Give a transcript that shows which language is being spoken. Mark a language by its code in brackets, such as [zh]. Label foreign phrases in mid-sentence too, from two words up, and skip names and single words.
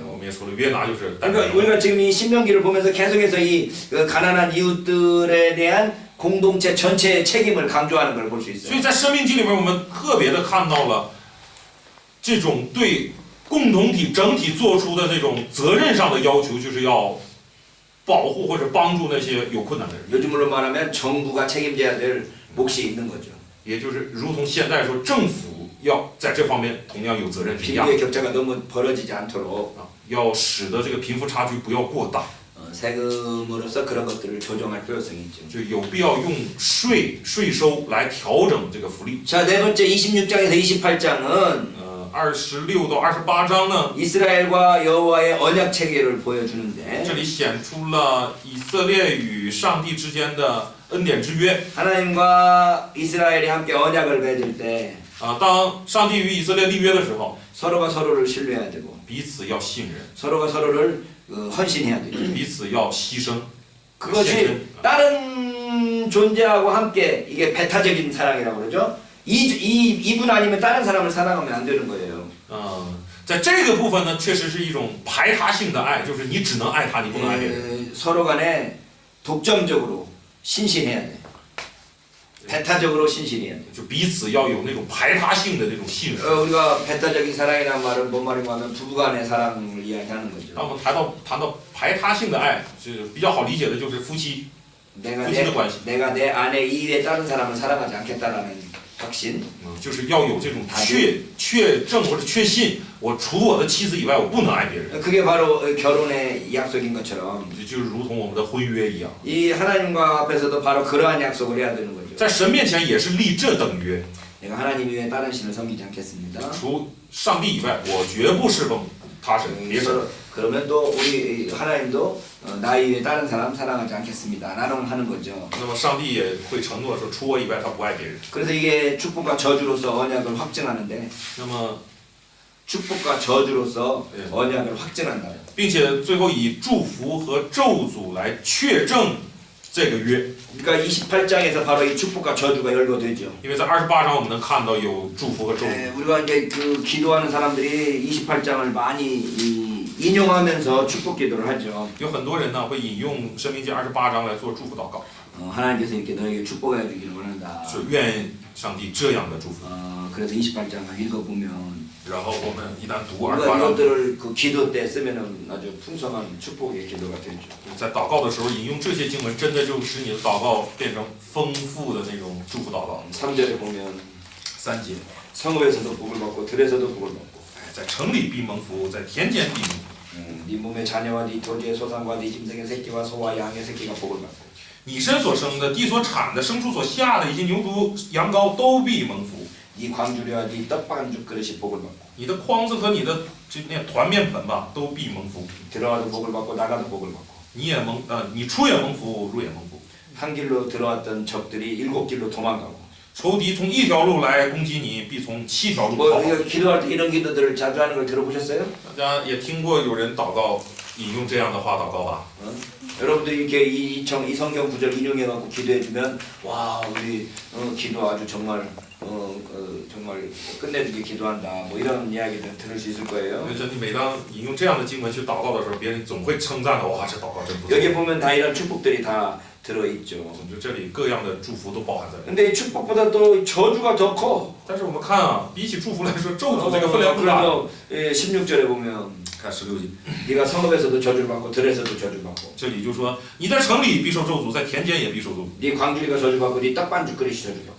[zh] 我们也说了，约拿就是代表 [ko] 그러니까 우리가 지금 이 신명기를 보면서 계속해서 이 가난한 이웃들에 대한 공동체 전체의 책임을 강조하는 걸 볼 수 [zh] 所 [ko] 있어요. [zh] 以在《生命记》里面，我们特别的看到了这种对共同体整体做出的那种责任上的要求，就是要保护或者帮助那些有困难的人。 [ko] 요즘으로 말하면 정부가 책임져야 될 몫이 있는 거죠. [zh] 也就是如同现在说，政府要在这方面同样有责任一样， [ko] 빈부의 격차가 너무 벌어지지 않도록 [zh] 要使得这个贫富差距不要过大， [ko] 세금으로서 그런 것들을 조정할 필요성이 있죠. [zh] 就有必要用税收来调整这个福利。 [ko] 자, 네 번째 26장에서 28장은 [zh] 26到28章呢， [ko] 이스라엘과 여호와의 언약 체계를 보여주는데 [zh] 这里显出了以色列与上帝之间的恩典之约。 [ko] 하나님과 이스라엘이 함께 언약을 맺을 때 [zh] 当上帝与以色列立约的时候， [ko] 서로가 서로를 신뢰해야 되고 [zh] 彼此要信任， [ko] 서로가 서로를 헌신해야 되죠. [zh] 彼此要牺牲。 [ko] 그것이 다른 존재하고 함께 이게 배타적인 사랑이라고 그러죠. 이분 아니면 다른 사람을 사랑하면 안 되는 거예요. [zh] 在这个部分呢，确实是一种排他性的爱，就是你只能爱他，你不能爱别人。 [ko] 서로 간에 독점적으로 신신해야 돼. 배타적으로 신신해야 돼. [zh] 就彼此要有那种排他性的那种信任。 [ko] 우리가 배타적인 사랑이라는 말은 뭔 말인가 하면 부부간의 사랑을 이야기하는 거죠. [zh] 当我们谈到排他性的爱，是比较好理解的，就是夫妻 [ko] 내가 [zh] 夫妻的关系。 [ko] 내가 내 아내 이외에 다른 사람을 사랑하지 않겠다라는 확신. [zh] 就是要有这种确证或者确信，我除我的妻子以外，我不能爱别人。 [ko] 그게 바로 결혼의 약속인 것처럼 [zh] 就是如同我们的婚约一样， [ko] 이 하나님과 앞에서도 바로 그러한 약속을 해야 되는 거죠. [zh] 在神面前也是立这等约， [ko] 내가 하나님 외에 다른 신을 섬기지 않겠습니다. [zh] 除上帝以外，我绝不侍奉他神别神。 [ko] 그러면 또 우리 하나님도 나 이외에 다른 사람 사랑하지 않겠습니다. 나는 하는 거죠. [zh] 那么上帝也会承诺说，除我以外，他不爱别人。 [ko] 그래서 이게 축복과 저주로서 언약을 확증하는데 [zh] 那么， [ko] 축복과 저주로서 예. 언약을 확증한다. [zh] 并且最后以祝福和咒诅来确证这个约， [ko] 그러니까 28장에서 바로 이 축복과 저주가 열거되죠. [zh] 因为在28章我们能看到有祝福和咒诅。 [ko] 우리가 이제 그 기도하는 사람들이 28장을 많이 인용하면서 축복 기도를 하죠. [zh] 有很多人呢会引用《申命记》28章来做祝福祷告， [ko] 하나님께서 이렇게 너에게 축복해 주기를 원한다. [zh] 是愿上帝这样的祝福。 [ko] 그래서 28장을 읽어보면 [zh] 然后我们一旦读 [ko] 우리가 [zh] 28章， [ko] 이것들을 그 기도 때 쓰면은 아주 풍성한 축복의 기도가 되죠. [zh] 在祷告的时候引用这些经文，真的就使你的祷告变成丰富的那种祝福祷告。 [ko] 3절에 보면 [zh] 3节， [ko] 성읍에서도 복을 받고 들에서도 복을 받고 [zh] 在城里必蒙福，在田间必蒙福。 [ko] 네 몸의 자녀와 네 토지의 소산과 네 짐승의 새끼와 소와 양의 새끼가 복을 받고 [zh] 你身所生的、地所产的、牲畜所下的，以及牛犊、羊羔都必蒙福。 [ko] 네 광주리와 네 떡반죽 그릇이 복을 받고 [zh] 你的筐子和你的这那团面盆吧，都必蒙福。 [ko] 들어가도 복을 받고 나가도 복을 받고 [zh] 你出也蒙福，入也蒙福。 [ko] 한 길로 들어왔던 적들이 7길로 도망가고 [zh] 仇敌从一条路来攻击你，必从7条路 [ko] 뭐 [zh] 逃跑。 [ko] 이거 기도할 때 이런 기도들을 자주 하는 걸 들어보셨어요? [zh] 大家也听过有人祷告引用这样的话祷告吧？ [ko] 여러분들이 이렇게 이 성경 구절 인용해갖고 기도해주면 와 우리 기도 아주 정말 정말 끝내주게 기도한다 뭐 이런 이야기들 들을 수 있을 거예요. [zh] 就是你每当引用这样的经文去祷告的时候，别人总会称赞的，哇，这祷告真不错。 [ko] 여기 보면 다 이런 축복들이 다 들어있죠. [zh] 总之这里各样的祝福都包含在里面。 [ko] 근데 이 축복보다 또 저주가 더 커. [zh] 但是我们看啊，比起祝福来说，咒诅这个分量更大。 [ko] 그래서 16절에 보면 [zh] 看16节， [ko] 네가 성읍에서도 저주를 받고 들에서도 저주를 받고 [zh] 这里就说你在城里必受咒诅，在田间也必受咒诅。 [ko] 네 광주리가 저주를 받고 네 떡반죽 그릇이 저주를 받고